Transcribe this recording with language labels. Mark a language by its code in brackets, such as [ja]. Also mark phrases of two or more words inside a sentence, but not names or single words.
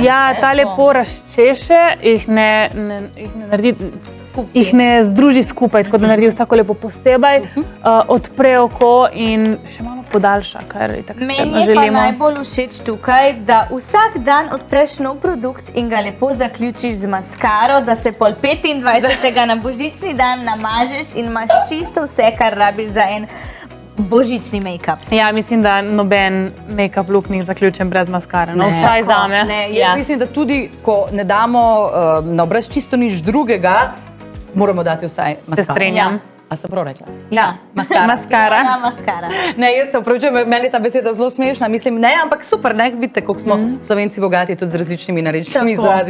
[sl] Ja, ta lepo razčeše, jih ne združi skupaj, tako da naredi vsako lepo posebej, odpre oko in še malo podaljša, kar je tako želimo. Meni je pa najbolj všeč tukaj, da vsak dan odpreš nov produkt in ga lepo zaključiš z maskaro, da se pol 25. na božični dan namažeš in imaš čisto vse, kar rabiš za en božični make-up. Ja, mislim, da noben [en] make-up look [sl] ni zaključen brez maskare, no vsaj zame. Jaz mislim, da tudi, ko ne damo na obraz čisto nič drugega, moramo dati vsaj maskaro. Se strenjam. A sem prav rekla? Ja, maskara. Ja, maskara. Ne, jaz se upravičujem, meni je ta beseda zelo smešna, mislim, ne, ampak super, ne, vidite, koliko smo Slovenci bogati tudi z različnimi narečnimi izrazi.